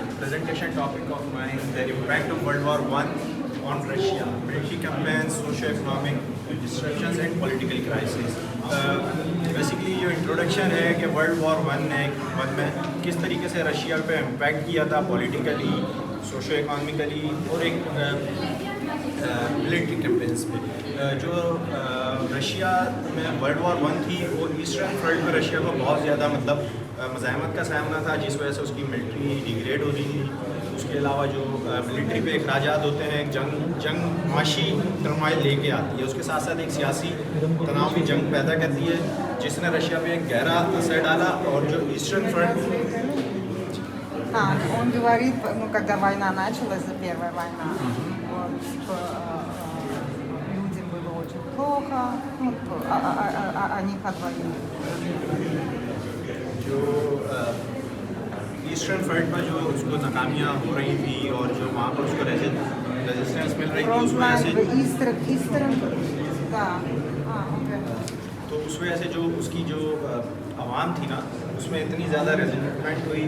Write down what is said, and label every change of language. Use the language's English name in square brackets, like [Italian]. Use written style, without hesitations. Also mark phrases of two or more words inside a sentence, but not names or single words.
[English] presentation topic of mine, the impact of World War I on Russia, military campaigns, socio-economic disruptions and political crisis. [Urdu] بیسکلی جو انٹروڈکشن ہے کہ [English] World War One [Urdu] میں کس طریقے سے رشیا پہ امپیکٹ کیا تھا [English] politically, socio economically [Urdu] اور ایک [English] military campaigns [Urdu] پہ. جو رشیا میں [English] World War One [Urdu] تھی وہ ایسٹرن فرنٹ میں رشیا کو بہت زیادہ مزاحمت کا سامنا تھا، جس وجہ سے اس کی [English] military degrade [Urdu] ہو رہی تھی. اس کے علاوہ جو ملٹری پہ اخراجات ہوتے ہیں، جنگ معاشی ٹرمائل لے کے آتی ہے، اس کے ساتھ ساتھ ایک سیاسی تناؤ کی جنگ پیدا کرتی ہے، جس نے رشیا پہ ایک گہرا اثر ڈالا. اور جو ایسٹرن فرنٹ [Russian] Он говорит, ну, когда война началась, за первая война, вот, что людям было очень плохо, ну, о них от войны. [Urdu] جو ایسٹرن فرنٹ پر جو اس کو ناکامیاں ہو رہی تھی اور جو وہاں پر اس کو ریزسٹنس مل رہی تھی، اس وجہ سے تو اس وجہ سے جو اس کی جو عوام تھی نا، اس میں اتنی زیادہ ریزسٹنٹ ہوئی.